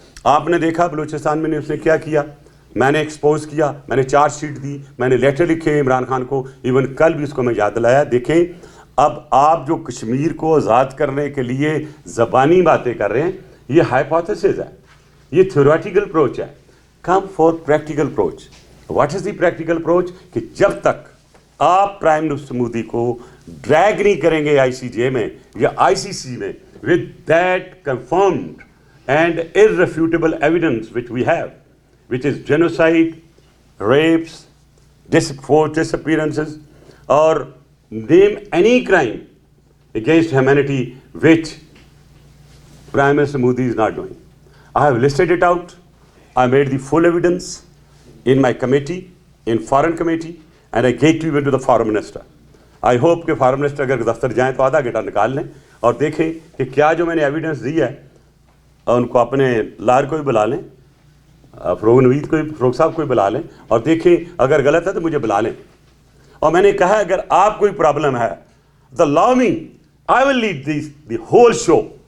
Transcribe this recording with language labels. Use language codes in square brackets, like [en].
[ur] آپ نے دیکھا بلوچستان میں نے اس نے کیا کیا، میں نے ایکسپوز کیا، میں نے چارج شیٹ دی، میں نے لیٹر لکھے عمران خان کو، ایون کل بھی اس کو میں یاد دلایا. دیکھیں اب آپ جو کشمیر کو آزاد کرنے کے لیے زبانی باتیں کر رہے ہیں، یہ ہائپوتھیسز ہے، یہ تھیوریٹیکل اپروچ ہے. [en] come for practical approach. What is the practical approach? [ur] کہ جب تک آپ پرائم منسٹر مودی کو ڈریگ نہیں کریں گے ICJ میں یا ICC میں [en] with that confirmed and irrefutable evidence which we have, which is genocide, rapes, forced disappearances, or name any crime against humanity which Prime Minister Modi is not doing. I have listed it out. I made the full evidence in my committee, in foreign committee, and I gave it to the foreign minister. I hope [ur] کہ foreign minister اگر دفتر جائیں تو آدھا گھنٹہ نکال لیں اور دیکھیں کہ کیا جو میں نے ایویڈنس دی ہے ان کو اپنے لائر کو بھی بلا لیں, فروغ نوید کو بھی, فروغ صاحب کو بھی بلا لیں اور دیکھیں اگر غلط ہے تو مجھے بلا لیں. اور میں نے کہا اگر آپ کوئی پرابلم ہے تو [en] allow me, I will lead the whole show.